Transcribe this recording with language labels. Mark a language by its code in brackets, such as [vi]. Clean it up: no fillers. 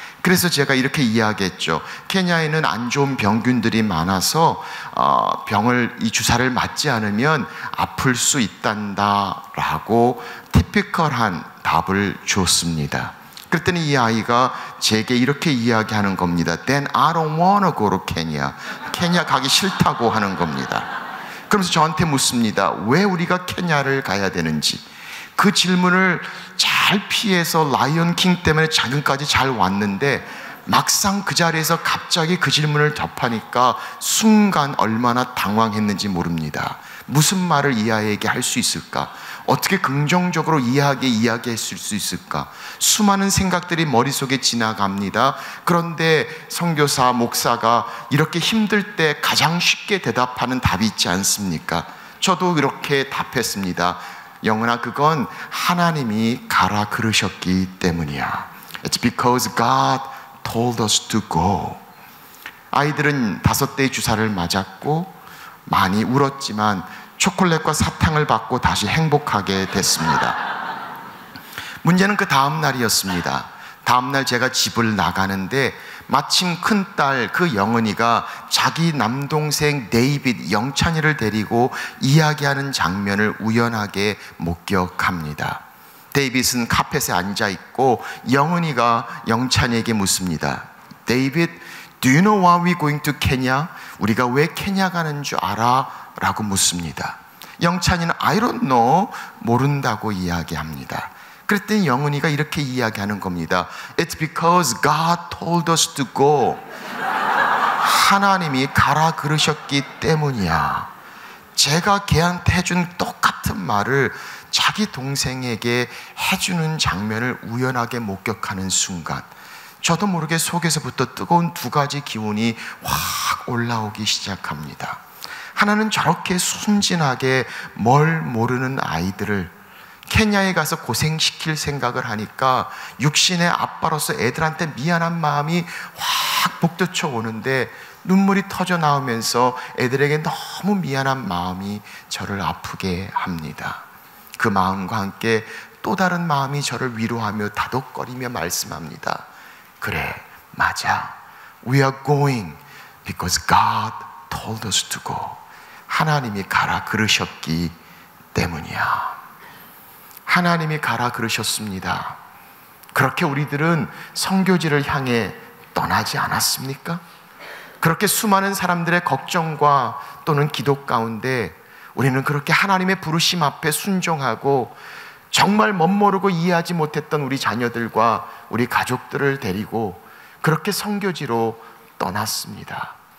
[ko] 그래서 제가 이렇게 이야기했죠. 케냐에는 안 좋은 병균들이 많아서 이 주사를 맞지 않으면 아플 수 있단다라고 티피컬한 답을 줬습니다. 그랬더니 이 아이가 제게 이렇게 이야기하는 겁니다. [en] Then I don't wanna go to Kenya. [ko] 케냐 가기 싫다고 하는 겁니다. 그러면서 저한테 묻습니다. 왜 우리가 케냐를 가야 되는지. 그 질문을 잘 피해서 라이언 킹 때문에 지금까지 잘 왔는데, 막상 그 자리에서 갑자기 그 질문을 접하니까 순간 얼마나 당황했는지 모릅니다. 무슨 말을 이 아이에게 할 수 있을까? 어떻게 긍정적으로 이야기했을 수 있을까? 수많은 생각들이 머릿속에 지나갑니다. 그런데 선교사, 목사가 이렇게 힘들 때 가장 쉽게 대답하는 답이 있지 않습니까? 저도 이렇게 답했습니다. 영은아, 그건 하나님이 가라 그러셨기 때문이야. [en] It's because God told us to go. [ko] 아이들은 5대의 주사를 맞았고 많이 울었지만 초콜릿과 사탕을 받고 다시 행복하게 됐습니다. 문제는 그 다음 날이었습니다. 다음 날 제가 집을 나가는데 마침 큰딸 그 영은이가 자기 남동생 데이빗, 영찬이를 데리고 이야기하는 장면을 우연하게 목격합니다. 데이빗은 카펫에 앉아있고 영은이가 영찬이에게 묻습니다. [en] 데이빗, do you know why we're going to Kenya? [ko] 우리가 왜 케냐 가는 줄 알아? 라고 묻습니다. 영찬이는 [en] I don't know, [ko] 모른다고 이야기합니다. 그랬더니 영은이가 이렇게 이야기하는 겁니다. [en] It's because God told us to go. [ko] 하나님이 가라 그러셨기 때문이야. 제가 걔한테 해준 똑같은 말을 자기 동생에게 해주는 장면을 우연하게 목격하는 순간, 저도 모르게 속에서부터 뜨거운 2가지 기운이 확 올라오기 시작합니다. 하나는 저렇게 순진하게 뭘 모르는 아이들을 케냐에 가서 고생시킬 생각을 하니까 육신의 아빠로서 애들한테 미안한 마음이 확 복돋쳐 오는데 눈물이 터져 나오면서 애들에게 너무 미안한 마음이 저를 아프게 합니다. 그 마음과 함께 또 다른 마음이 저를 위로하며 다독거리며 말씀합니다. 그래, 맞아. [en] We are going because God told us to go. [ko] 하나님이 가라 그러셨기 때문이야. 하나님이 가라 그러셨습니다. 그렇게 우리들은 선교지를 향해 떠나지 않았습니까? 그렇게 수많은 사람들의 걱정과 또는 기도 가운데 우리는 그렇게 하나님의 부르심 앞에 순종하고 정말 멋모르고 이해하지 못했던 우리 자녀들과 우리 가족들을 데리고 그렇게 선교지로 떠났습니다.